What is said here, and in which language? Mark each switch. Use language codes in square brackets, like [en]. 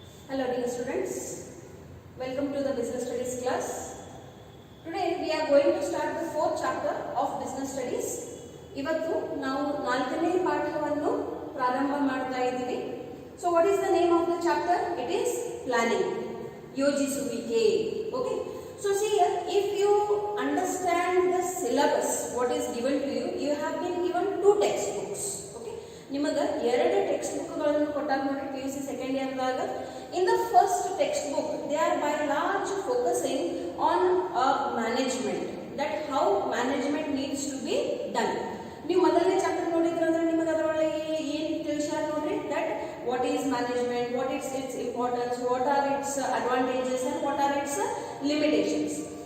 [en] Hello dear students, welcome to the business studies class. Today we are going to start the fourth chapter of business studies. [kn] ಇವತ್ತು ನಾವು ನಾಲ್ಕನೇ ಪಾಠವನ್ನು ಪ್ರಾರಂಭ ಮಾಡ್ತಾ ಇದ್ದೀವಿ. [en] So what is the name of the chapter? It is planning. ಯೋಜಿಸುವಿಕೆ. Okay. So see here, if you understand the syllabus, what is given to you, you have been given two textbooks. [kn] ನಿಮಗೆ ಎರಡು text ಬುಕ್ಗಳನ್ನು ಕೊಟ್ಟಾಗ ನೋಡಿ PUC second ಇಯರ್ದಾಗ. [en] In the first text book they are by large focusing on management, that how management needs to be done. [kn] ನೀವು ಮೊದಲನೇ chapter ನೋಡಿದ್ರಂದ್ರೆ ನಿಮಗೆ ಅದರೊಳಗೆ ಏನು ತಿಳಿಸ್ಯಾರ ನೋಡ್ರಿ, [en] That what is management, what its importance, what are its advantages and what are its limitations.